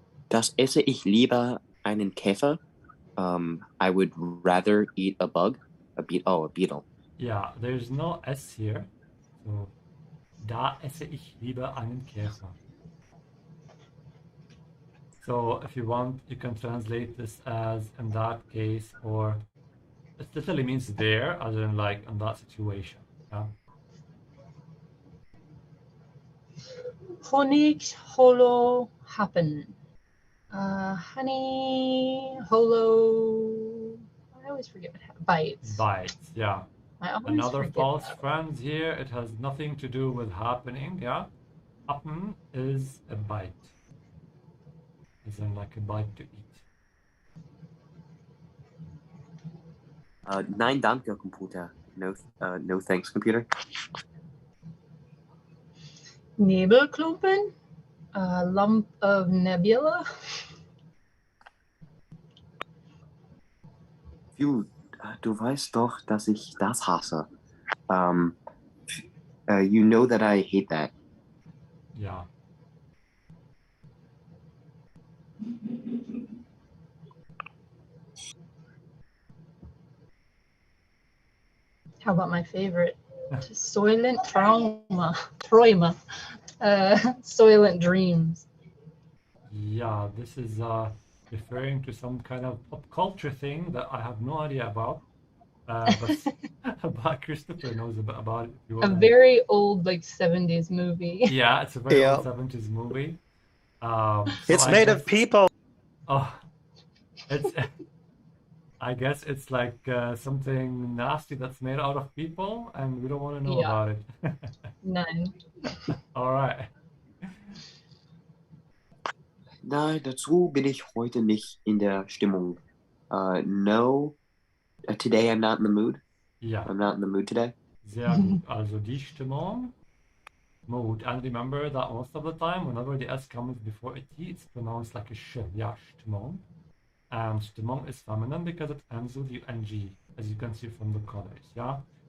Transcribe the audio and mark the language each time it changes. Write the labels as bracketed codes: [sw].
[de] Das esse ich lieber einen Käfer. [en] I would rather eat a bug. A beetle. Yeah, there's no S here. [de] So, da esse ich lieber einen Käfer. [en] So, if you want, you can translate this as in that case, or it literally means there, as in like in that situation. Yeah. [de] Honig holo happen. [en] Honey holo. I always forget what bites. Bites, yeah. I always Another forget false that. friend here. It has nothing to do with happening, yeah. Happen is a bite. As in like a bite to eat. [de] Nein, danke, Computer. [en] No thanks, computer. Nebelklumpen. A lump of nebula. [de] Du weißt doch, dass ich das hasse. [en] You know that I hate that. Yeah. How about my favorite? Soylent Trauma. Träume. Soylent Dreams. Yeah, this is referring to some kind of pop culture thing that I have no idea about. But Christopher knows about it. If you A wanna... very old, like 70s movie. Yeah, it's a very Yeah. old 70s movie. It's made of people. Oh, it's. I guess it's like something nasty that's made out of people, and we don't want to know Yeah. about it. None. All right. [de] Nein, dazu bin ich heute nicht in der Stimmung. [en] No, today I'm not in the mood. Yeah. I'm not in the mood today. [de] Sehr gut. Also die Stimmung, mood. [en] And remember that most of the time, whenever the S comes before a T, it's pronounced like a sh. Yeah, Stimmung. And Stimmung is feminine because it ends with UNG, as you can see from the colors. Yeah.